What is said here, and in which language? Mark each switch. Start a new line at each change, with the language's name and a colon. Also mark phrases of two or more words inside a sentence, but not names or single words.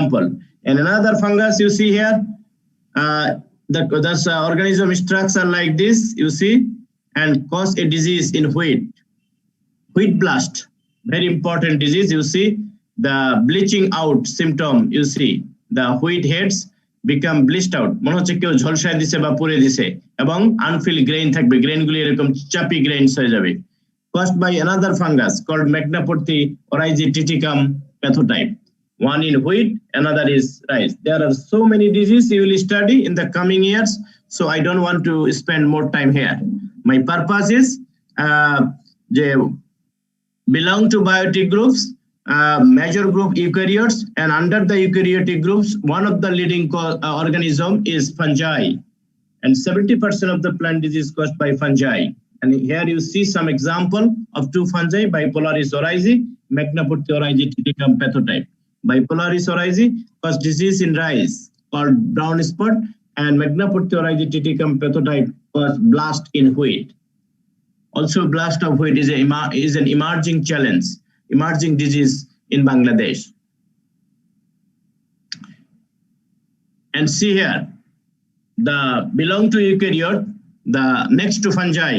English: And another fungus you see here, the organism structure like this, you see, and cause a disease in wheat. Wheat blast, very important disease. You see the bleaching out symptom. You see the wheat heads become bleached out.
Bangla: মনে হচ্ছে কেউ ঝলসায় দিছে বা পুড়ে দিছে এবং
English: unfill grain
Bangla: থাকবে, গ্রেইনগুলি এরকম চাপি গ্রেইনস হয়ে যাবে.
English: Caused by another fungus called Magnaporthi originatum pathotype. One in wheat, another is rice. There are so many diseases you will study in the coming years, so I don't want to spend more time here. My purpose is they belong to biotic groups, major group eukaryotes, and under the eukaryotic groups, one of the leading organism is fungi, and 70% of the plant disease caused by fungi. And here you see some example of two fungi, Bipolaris oryzae, Magnaporthi originatum pathotype. Bipolaris oryzae cause disease in rice called brown spot, and Magnaporthi originatum pathotype cause blast in wheat. Also, blast of wheat is an emerging challenge, emerging disease in Bangladesh. And see here, the belong to eukaryote, the next to fungi.